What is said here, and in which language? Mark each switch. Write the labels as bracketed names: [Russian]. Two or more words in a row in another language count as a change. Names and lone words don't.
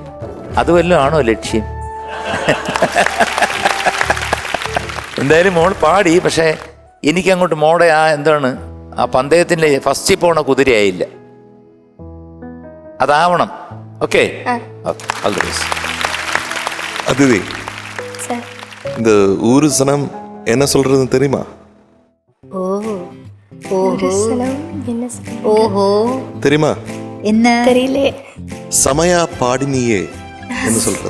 [Malayalam] അതുവല്ലോ ആണോ ലക്ഷ്യം? എന്തായാലും മോൾ പാടി, പക്ഷേ എനിക്കങ്ങോട്ട് മോടെ ആ പന്തയത്തിൻ്റെ ഫസ്റ്റിൽ പോണ കുതിരയായില്ല, അതാവണം. [English] Okay, all the best. [Tamil] அதிதி, இந்த ஊரு சனம் என்ன சொல்றதுன்னு தெரியுமா? ஓஹோ, தெரியுமா? என்ன தெரியல. சமயா பாடினியே என்ன சொல்றது?